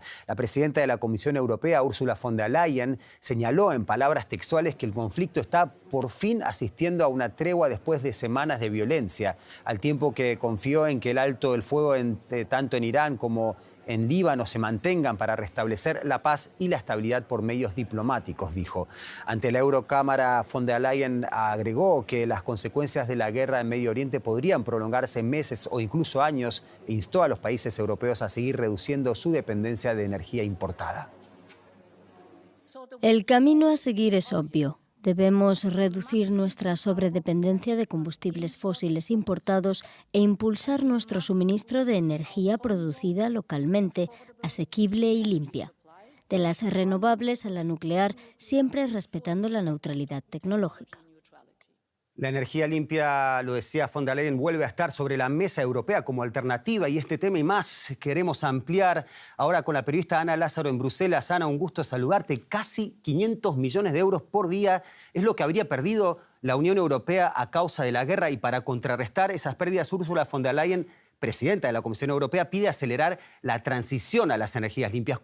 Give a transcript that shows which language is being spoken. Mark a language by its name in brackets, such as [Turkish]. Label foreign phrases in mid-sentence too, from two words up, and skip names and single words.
[Spanish] La presidenta de la Comisión Europea, Ursula von der Leyen, señaló en palabras textuales que el conflicto está por fin asistiendo a una tregua después de semanas de violencia, al tiempo que confió en que el alto del fuego tanto en Irán como en Líbano se mantengan para restablecer la paz y la estabilidad por medios diplomáticos, dijo. Ante la Eurocámara, von der Leyen agregó que las consecuencias de la guerra en Medio Oriente podrían prolongarse meses o incluso años e instó a los países europeos a seguir reduciendo su dependencia de energía importada. El camino a seguir es obvio. Debemos reducir nuestra sobredependencia de combustibles fósiles importados e impulsar nuestro suministro de energía producida localmente, asequible y limpia. De las renovables a la nuclear, siempre respetando la neutralidad tecnológica. La energía limpia, lo decía von der Leyen, vuelve a estar sobre la mesa europea como alternativa y este tema y más queremos ampliar ahora con la periodista Ana Lázaro en Bruselas. Ana, un gusto saludarte. Casi 500 millones de euros por día es lo que habría perdido la Unión Europea a causa de la guerra y para contrarrestar esas pérdidas, Ursula von der Leyen, presidenta de la Comisión Europea, pide acelerar la transición a las energías limpias.